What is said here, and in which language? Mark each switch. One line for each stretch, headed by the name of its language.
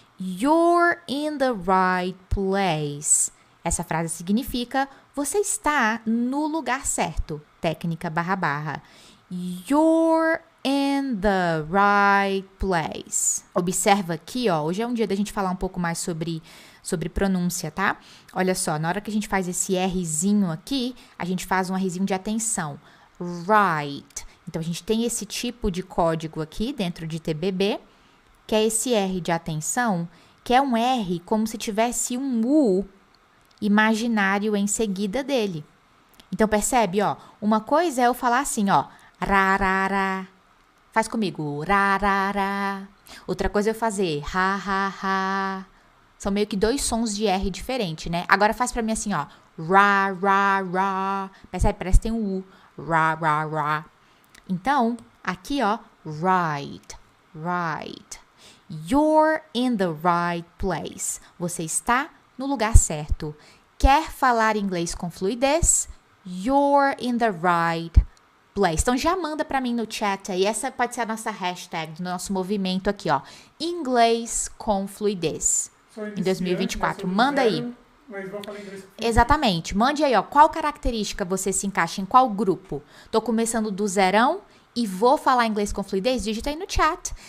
English: You're in the right place.
Portuguese: Essa frase significa você está no lugar certo. Técnica //.
English: You're in the right place.
Portuguese: Observa aqui, ó. Hoje é um dia da gente falar um pouco mais sobre pronúncia, tá? Olha só, na hora que a gente faz esse Rzinho aqui, a gente faz um Rzinho de atenção. Right. Então, a gente tem esse tipo de código aqui dentro de TBB, que é esse R de atenção, que é um R como se tivesse um U imaginário em seguida dele. Então, percebe, ó? Uma coisa é eu falar assim, ó. Rarara. Faz comigo. Rarara. Outra coisa é eu fazer ha, ha, ha. São meio que 2 sons de R diferentes, né? Agora faz pra mim assim, ó. Ra, ra, ra. Percebe? Parece que tem um U. Ra, ra, ra. Então, aqui, ó, right, right.
English: You're in the right place.
Portuguese: Você está no lugar certo. Quer falar inglês com fluidez?
English: You're in the right place.
Portuguese: Então já manda pra mim no chat aí. Essa pode ser a nossa hashtag do nosso movimento aqui, ó. Inglês com fluidez. Em 2024. Manda aí. Mas vão falar inglês com fluidez. Exatamente. Mande aí, ó. Qual característica você se encaixa em qual grupo? Tô começando do zerão e vou falar inglês com fluidez? Digita aí no chat.